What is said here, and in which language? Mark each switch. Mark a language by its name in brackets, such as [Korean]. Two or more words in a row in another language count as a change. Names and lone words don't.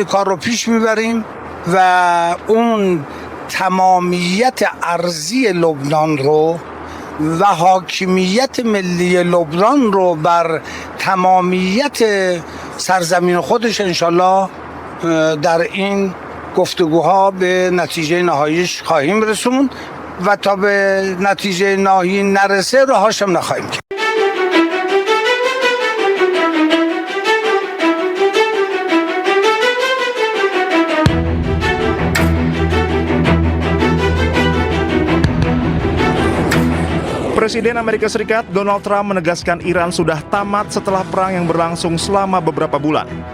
[Persian] کار رو پیش میبریم و اون تمامیت ارضی لبنان رو و حاکمیت ملی لبنان رو بر تمامیت سرزمین خودش انشالله در این گفتگوها به نتیجه نهاییش خواهیم رسوند و تا به نتیجه نهایی نرسه راهاشم نخواهیم کرد. [Indonesian] Presiden Amerika Serikat Donald Trump menegaskan Iran sudah tamat setelah perang yang berlangsung selama beberapa bulan.